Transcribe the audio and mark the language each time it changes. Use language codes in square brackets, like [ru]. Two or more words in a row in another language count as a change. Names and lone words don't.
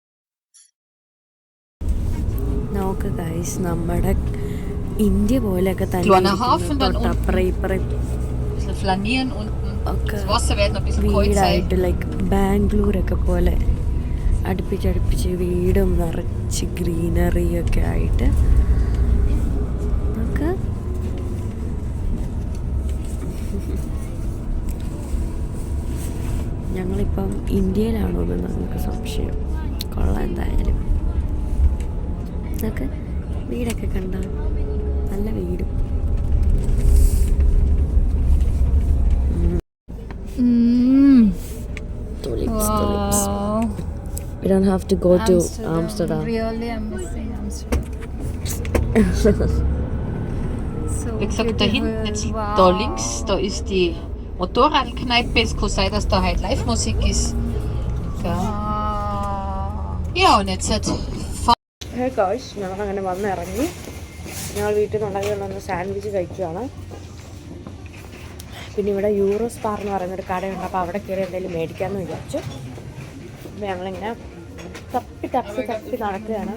[ml] നോക്ക് ഗൈസ്, നമ്മുടെ ഇന്ത്യ പോലെയൊക്കെ തന്നെ തൊട്ടപ്പുറം ഇപ്പുറം ഒക്കെ വീടായിട്ട് ലൈക്ക് ബാംഗ്ലൂരൊക്കെ പോലെ അടുപ്പിച്ചടുപ്പിച്ച് വീടും നിറച്ച് ഗ്രീനറി ഒക്കെ ആയിട്ട് നമുക്ക് ഞങ്ങളിപ്പം ഇന്ത്യയിലാണോ എന്ന് നമുക്ക് സംശയം. കൊള്ളാം എന്തായാലും. നമുക്ക് വീടൊക്കെ കണ്ട നല്ല വീടും. [en] Tulips. We don't have to go to Amsterdam. Really, I'm missing Amsterdam. [de] So, wie gesagt, da hinten, jetzt da links, da ist die Motorradkneipe ist, kann sein, dass da halt Live-Musik ist. Ja, ja und jetzt hat [ml] ഞങ്ങൾ അങ്ങനെ വന്നിറങ്ങി. ഞങ്ങൾ വീട്ടിൽ നിന്നുണ്ടാക്കി സാൻഡ്വിച്ച് കഴിക്കുകയാണ്. പിന്നെ ഇവിടെ യൂറോസ് ബാർ എന്ന് പറയുന്നൊരു കടയുണ്ട്. അപ്പോൾ അവിടെ കയറി എന്തെങ്കിലും മേടിക്കാമെന്ന് വിചാരിച്ചു. അപ്പോൾ ഞങ്ങളിങ്ങനെ തപ്പി നടക്കുകയാണ്.